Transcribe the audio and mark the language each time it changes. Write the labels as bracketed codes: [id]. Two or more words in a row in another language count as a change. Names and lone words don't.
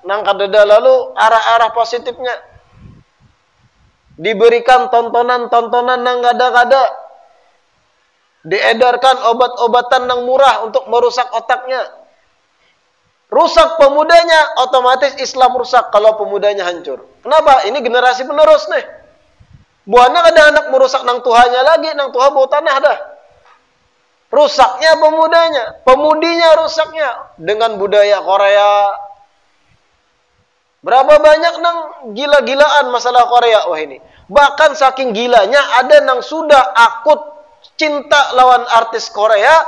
[bjn] Nang kadada lalu arah-arah positifnya. Diberikan tontonan-tontonan yang kadang-kadang. [id] Diedarkan obat-obatan yang murah untuk merusak otaknya. Rusak pemudanya, otomatis Islam rusak kalau pemudanya hancur. Kenapa? Ini generasi penerus nih. [bjn] Buahnya ada anak merusak nang Tuhannya lagi, nang Tuhan bau tanah dah. [id] Rusaknya pemudanya, pemudinya rusaknya dengan budaya Korea. [bjn] Berapa banyak nang gila-gilaan masalah Korea wah ini. Bahkan saking gilanya ada nang sudah akut cinta lawan artis Korea.